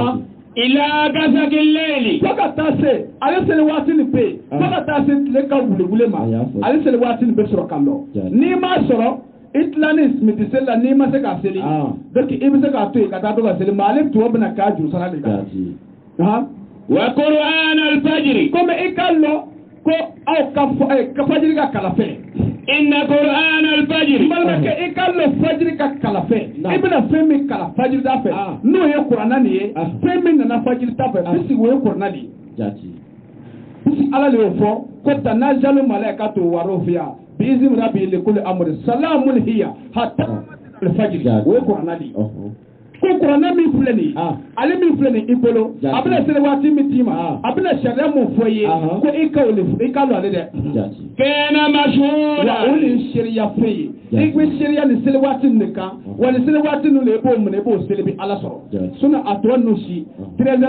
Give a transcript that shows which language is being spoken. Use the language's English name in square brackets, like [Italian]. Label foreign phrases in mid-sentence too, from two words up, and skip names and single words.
[Arabic] إلى غسق الليل [Bambara] fo ka taa se ale seli waati nin bɛ yen fo ka taa se tile ka wuli ma ale seli waati nin bɛ sɔrɔ ka lɔ n'i m'a sɔrɔ i tila ni midi seli la n'i ma se k'a seli donc i bɛ se k'a to yen ka taa to ka seli mais ale tɔ bɛna k'a juru sara de kan [Arabic] وقرآن الفجر [Bambara] comme i ka lɔ ko aw ka fajiri ka kalafɛ [Arabic] إن قرآن الفجر [Bambara] balimakɛ i ka lɔ fajiri ka kalafɛ i bɛna fɛn min kala fajiri da fɛ n'o ye kuranna nin ye fɛn min nana fajiri da fɛ puisque o ye kuranna de ye puisque ala de y'o fɔ ko [Arabic] تنزل الملائكة والروح فيها بإذن رب لكل أمر سلام هي حتى الفجر [Bambara] o ye kuranna de ye ko kuranɛ min filɛ nin ye ale min filɛ nin i bolo a bɛna seli waati min d'i ma a bɛna sariya mun fɔ i ye ko i ka don ale dɛ kɛnɛ masuula wa o de ye sariya fɛn ye i bɛ sariya nin seli waati nin de kan wa nin seli waati nin de i b'o minɛ i b'o seli bi ala sɔrɔ sinon a tɔ ninnu si 13 heures